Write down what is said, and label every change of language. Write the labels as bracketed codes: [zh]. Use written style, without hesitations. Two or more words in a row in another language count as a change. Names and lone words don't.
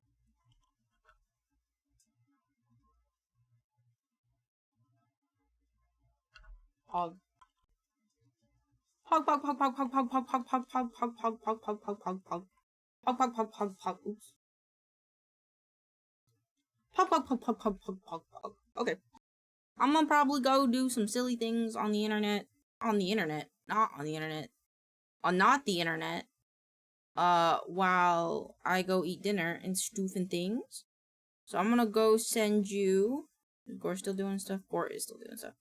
[en] Pog. Pog, pog, pog, pog, pog, pog, pog, pog, pog, pog, pog, pog, pog, pog, pog, pog, pog. Pog, pog, pog, pog, pog, oops. Pog, pog, pog, pog, pog, pog, pog, pog. Okay. I'm gonna probably go do some silly things on the internet. On the internet. Not on the internet. Not the internet. While I go eat dinner and stoofing things. So I'm gonna go send you. Is Gore still doing stuff? Gore is still doing stuff.